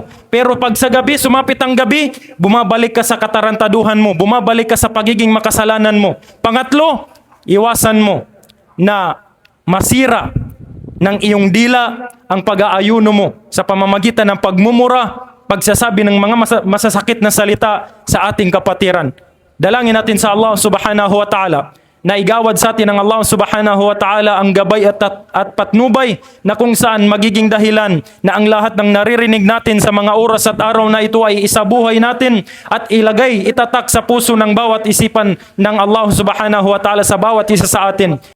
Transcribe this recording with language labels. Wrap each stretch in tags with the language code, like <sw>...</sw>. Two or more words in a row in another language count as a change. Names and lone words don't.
<tl>Pero pag sa gabi, sumapit ang gabi, bumabalik ka sa katarantaduhan mo, bumabalik ka sa pagiging makasalanan mo. Pangatlo, iwasan mo na masira ng iyong dila ang pag-aayuno mo sa pamamagitan ng pagmumura, pagsasabi ng mga masasakit na salita sa ating kapatiran. Dalangin natin sa Allah</tl> <ar>سبحانه و تعالى</ar> <tl>na igawad sa atin ng Allah</tl> <ar>سبحانه و تعالى</ar> <tl>ang gabay at patnubay na kung saan magiging dahilan na ang lahat ng naririnig natin sa mga oras at araw na ito ay isabuhay natin at ilagay, itatak sa puso ng bawat isipan ng Allah subhanahu wa ta'ala sa bawat isa sa atin.</tl>